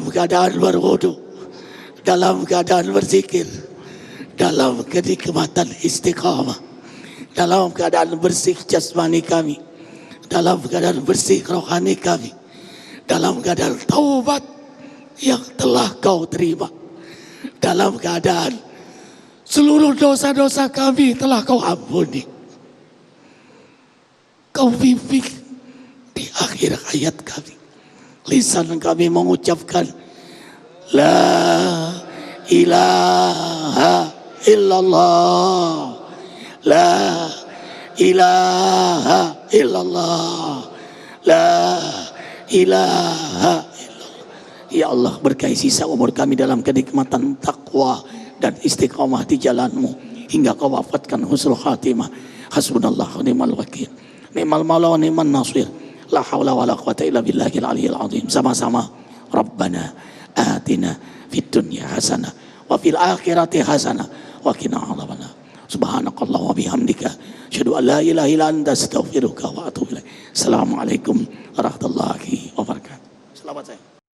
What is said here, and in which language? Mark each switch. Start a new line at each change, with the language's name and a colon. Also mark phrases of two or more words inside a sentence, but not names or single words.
Indonesian: keadaan berwudu, dalam keadaan berzikir, dalam kenikmatan istiqamah, dalam keadaan bersih jasmani kami, dalam keadaan bersih rohani kami, dalam keadaan taubat yang telah Kau terima, dalam keadaan seluruh dosa-dosa kami telah Kau ampuni. Kau bimbing di akhir hayat kami, lisan kami mengucapkan
Arabic: لا إله إلا الله, لا إله إلا الله, لا إله إلا الله. يا الله,
Indonesian: berkahi sisa umur kami dalam kenikmatan takwa dan istiqamah di jalan-Mu hingga Kau wafatkan
Arabic: حسن الخاتمة. حسبنا الله ونعم الوكيل، نعم المولى ونعم النصير. لا حول ولا قوة إلا بالله العلي العظيم.
Indonesian: Sama-sama.
Arabic: ربنا آتنا في الدنيا حسنة وفي الآخرة حسنة وقنا عذاب النار. سبحانك الله وبحمدك أشهد أن لا إله إلا أنت أستغفرك وأتوب إليك. السلام عليكم ورحمة الله وبركاته.
Indonesian: Selamat saya.